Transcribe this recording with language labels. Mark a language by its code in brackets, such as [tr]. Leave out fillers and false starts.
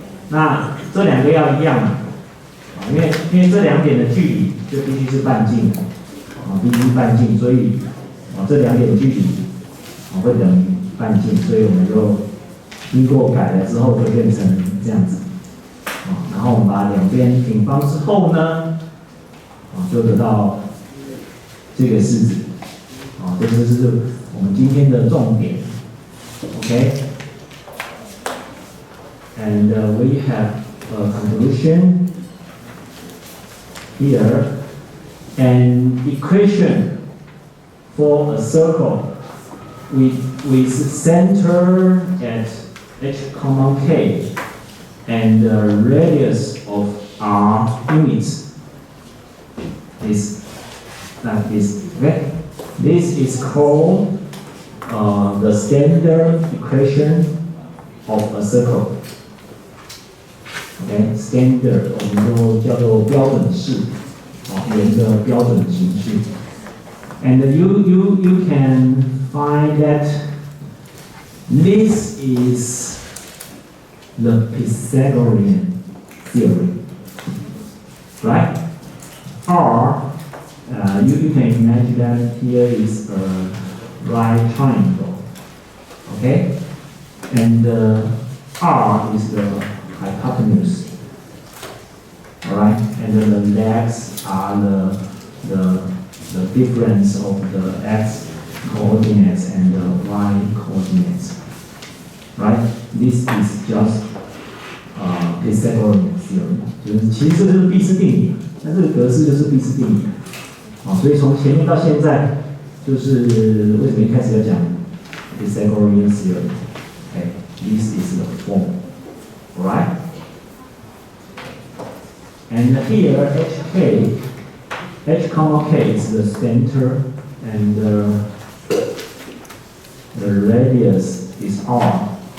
[zh] 那这两个要一样嘛，因为这两点的距离就必须是半径，必须是半径，所以这两点的距离会等于半径，所以我们就经过改了之后就变成这样子，然后我们把两边平方之后呢，就得到这个式子，这就是我们今天的重点 ，OK？ [en] And we have a conclusion here, an equation for a circle with center at h comma k and the radius of r units is like this. Okay, this is called the standard equation of a circle. [zh] Okay, standard 我们都叫做标准式，圆的标准形式。 [en] And you can find that this is the Pythagorean theory, right? Or you can imagine that here is a right triangle, okay? And R is the hypotenuse, alright? And then the legs are the difference of the x coordinates and the y coordinates, right? This is just Pythagorean theorem， [zh] 就是其实这就是毕氏定理，那这个格式就是毕氏定理，所以从前面到现在，就是为什么一开始要讲 Pythagorean theorem？ [en] Okay, this is the form, alright? And here h comma k is the center and the radius is r.